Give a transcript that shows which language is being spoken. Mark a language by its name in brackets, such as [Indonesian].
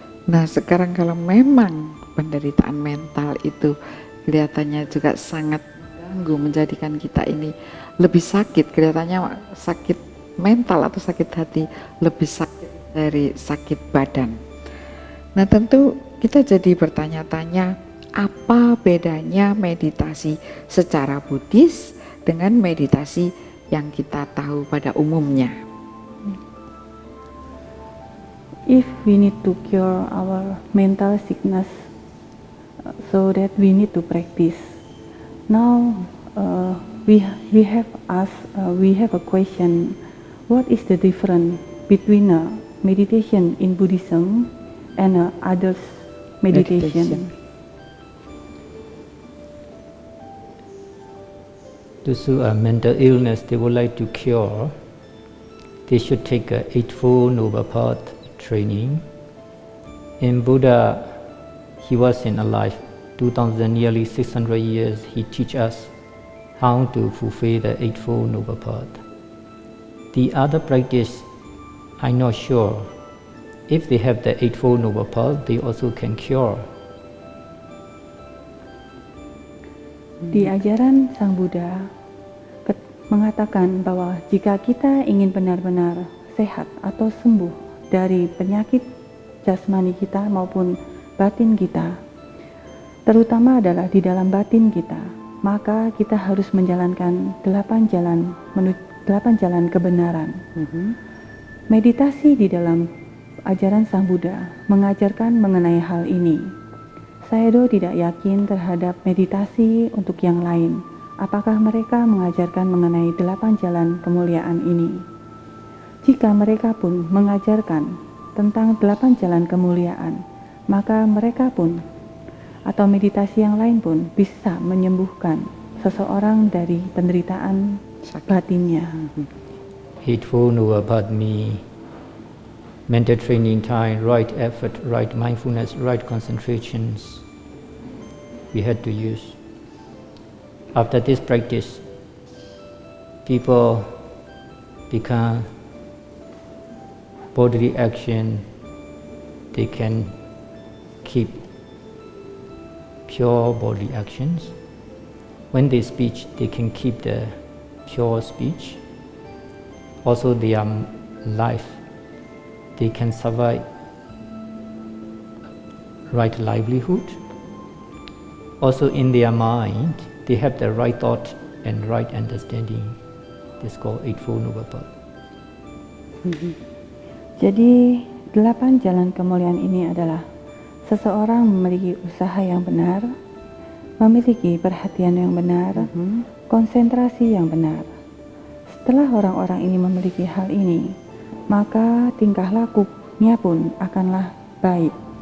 [Indonesian] Nah, sekarang kalau memang penderitaan mental itu kelihatannya juga sangat mengganggu, menjadikan kita ini lebih sakit, kelihatannya sakit mental atau sakit hati lebih sakit dari sakit badan. Nah, tentu kita jadi bertanya-tanya, apa bedanya meditasi secara Buddhis dengan meditasi yang kita tahu pada umumnya? [English] If we need to cure our mental sickness, so that we need to practice. Now we have a question: what is the difference between meditation in Buddhism and others meditation? Those who are mental illness, they would like to cure, they should take a Eightfold Noble Path training. In Buddha, he was in alive 2000, nearly 600 years. He teach us how to fulfill the Eightfold Noble Path. The other practice, I'm not sure. If they have the Eightfold Noble Path, they also can cure. [Indonesian] Di ajaran Sang Buddha mengatakan bahwa jika kita ingin benar-benar sehat atau sembuh dari penyakit jasmani kita maupun batin kita, terutama adalah di dalam batin kita, maka kita harus menjalankan 8 jalan kebenaran. Meditasi di dalam ajaran Sang Buddha mengajarkan mengenai hal ini. Sayadaw tidak yakin terhadap meditasi untuk yang lain. Apakah mereka mengajarkan mengenai 8 jalan kemuliaan ini? Jika mereka pun mengajarkan tentang 8 jalan kemuliaan, maka mereka pun atau meditasi yang lain pun bisa menyembuhkan seseorang dari penderitaan batinnya. [English] Eightfold Noble Path means mental training time, right effort, right mindfulness, right concentrations we had to use. After this practice, people become bodily action, they can keep pure bodily actions. When they speak, they can keep the pure speech. Also their life, they can survive right livelihood. Also in their mind, they have the right thought and right understanding. This is called Eightfold Noble Path. [Indonesian] Jadi 8 jalan kemuliaan ini adalah seseorang memiliki usaha yang benar, memiliki perhatian yang benar, konsentrasi yang benar. Setelah orang-orang ini memiliki hal ini, maka tingkah lakunya pun akanlah baik.